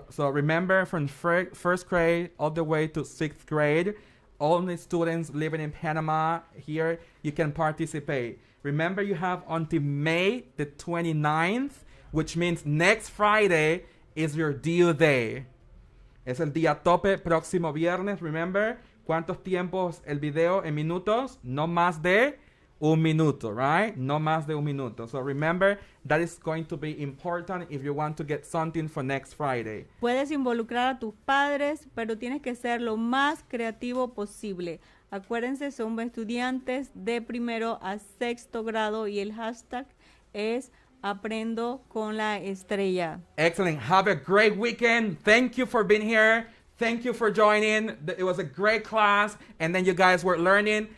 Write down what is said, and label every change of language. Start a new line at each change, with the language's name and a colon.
English: So remember, from first grade all the way to 6th grade, only students living in Panama here, you can participate. Remember, you have until May the 29th, which means next Friday is your due day.
Spanish: Es el día tope, próximo viernes. Remember, ¿cuántos tiempos el video en minutos? No más de 1 minuto, right? No más de 1 minuto.
English: So remember, that is going to be important if you want to get something for next Friday.
Spanish: Puedes involucrar a tus padres, pero tienes que ser lo más creativo posible. Acuérdense, son estudiantes de 1º a 6º grado y el hashtag es Aprendo con la Estrella.
English: Excellent. Have a great weekend. Thank you for being here. Thank you for joining. It was a great class, and then you guys were learning.